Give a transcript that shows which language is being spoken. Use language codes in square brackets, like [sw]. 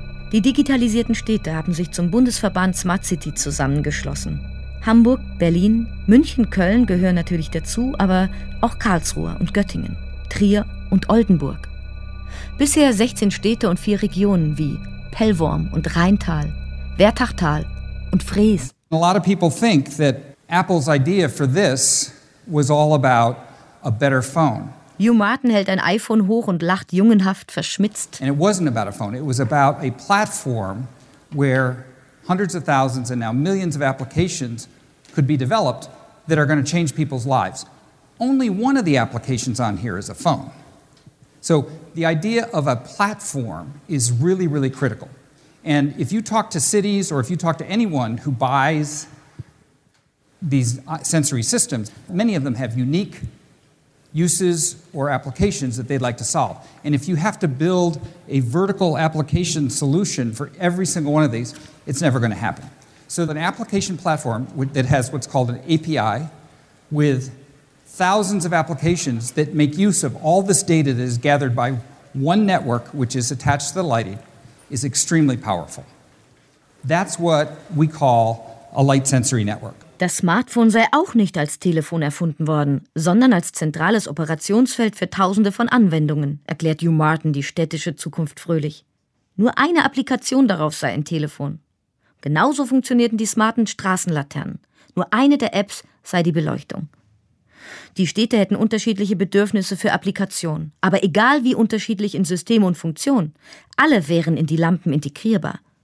[de] Die digitalisierten Städte haben sich zum Bundesverband Smart City zusammengeschlossen. Hamburg, Berlin, München, Köln gehören natürlich dazu, aber auch Karlsruhe und Göttingen, Trier und Oldenburg. Bisher 16 Städte und 4 Regionen wie Pellworm und Rheintal, Wertachtal und Frees. [en] A lot of people think that Apple's idea for this was all about a better phone. [de] Hugh Martin hält ein iPhone hoch und lacht jungenhaft verschmitzt. [en] And it wasn't about a phone, it was about a platform where hundreds of thousands and now millions of applications could be developed that are going to change people's lives. Only one of the applications on here is a phone. So the idea of a platform is really, really critical. And if you talk to cities or if you talk to anyone who buys these sensory systems, many of them have unique uses or applications that they'd like to solve. And if you have to build a vertical application solution for every single one of these, it's never going to happen. So an application platform that has what's called an API with thousands of applications that make use of all this data that is gathered by one network, which is attached to the lighting, is extremely powerful. That's what we call a light sensory network. [de] Das Smartphone sei auch nicht als Telefon erfunden worden, sondern als zentrales Operationsfeld für tausende von Anwendungen, erklärt Hugh Martin die städtische Zukunft fröhlich. Nur eine Applikation darauf sei ein Telefon. Genauso funktionierten die smarten Straßenlaternen. Nur eine der Apps sei die Beleuchtung. Die Städte hätten unterschiedliche Bedürfnisse für Applikationen, aber egal wie unterschiedlich in System und Funktion, alle wären in die Lampen integrierbar.